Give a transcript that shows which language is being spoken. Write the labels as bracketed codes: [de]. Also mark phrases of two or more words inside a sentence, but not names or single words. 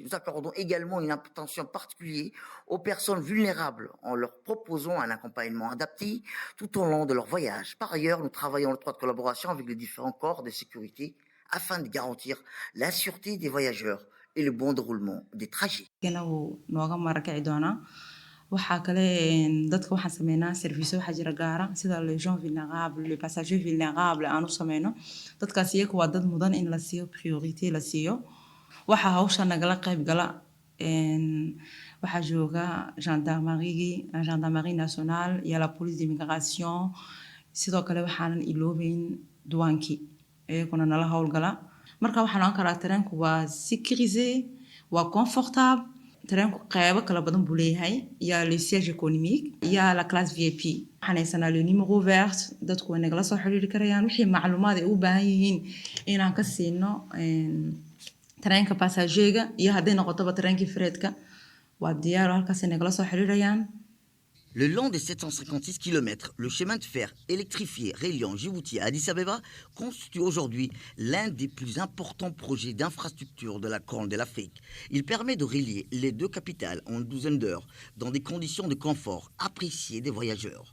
[fr] Nous accordons également une attention particulière aux personnes vulnérables en leur proposant un accompagnement adapté tout au long de leur voyage. Par ailleurs, nous travaillons en étroite collaboration avec les différents corps de sécurité afin de garantir la sûreté des voyageurs et le bon déroulement des trajets. [so] waxaa kale dadka waxaan sameynaa service waxaa jira gaara sida [fr] les gens vulnérables les passagers [so] vulnérables aan u sameyno dadkaas iyaga waa dad mudan in la siiyo priorité la siiyo waxaa hawsha nagala qayb gala waxaa jooga [fr] gendarmerie nationale [so] iyo [fr] la police d'immigration [so] sidoo kale waxaanan iloobeyn duwaankii iyaguna nala howlgala marka waxaan oran karaa tareenku waa sécurisé waa confortable. tareenku qaybo kala badan buu leeyahay [fr] il y a le siège économique il y a la classe VIP [so] waxaan haysanaa [fr] le numéro vert [so] dadku way nagala soo xiriiri karayaan wixii macluumaad ay u baahan yihiin inaan ka siino tareenka passagerga iyo hadday noqotoba tareenkii freedka waa diyaar halkaas ay nagala soo xiriirayaan. [fr] Le long des 756 km, le chemin de fer électrifié reliant Djibouti à Addis Abeba constitue aujourd'hui l'un des plus importants projets d'infrastructure de la Corne de l'Afrique. Il permet de relier les deux capitales en une douzaine d'heures dans des conditions de confort appréciées des voyageurs.